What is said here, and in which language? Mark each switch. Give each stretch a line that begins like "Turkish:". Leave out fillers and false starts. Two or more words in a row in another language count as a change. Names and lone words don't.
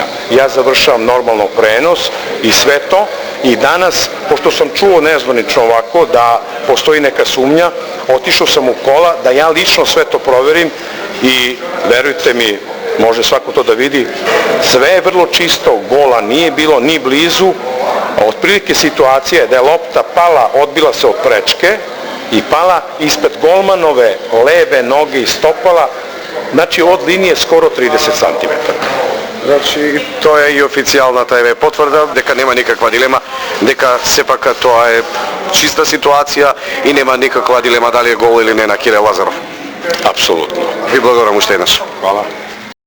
Serbian: Ja završavam normalno prenos i sve to i danas, pošto sam čuo nezvanično ovako da postoji neka sumnja, otišao sam u kola da ja lično sve to proverim i verujte mi, može svako to da vidi, sve je vrlo čisto, gola nije bilo ni blizu, a otprilike situacija je da je lopta pala, odbila se od prečke i pala ispred golmanove leve noge i stopala, znači od linije skoro 30 cm.
Macedonian: Значи, тоа е и официјалната потврда дека нема никаква дилема, дека сепак тоа е чиста ситуација и нема никаква дилема дали е гол или не на Кирил Лазаров.
Serbian: Apsolutno.
Macedonian: Ви благодарам уште еднаш.
Serbian: Hvala.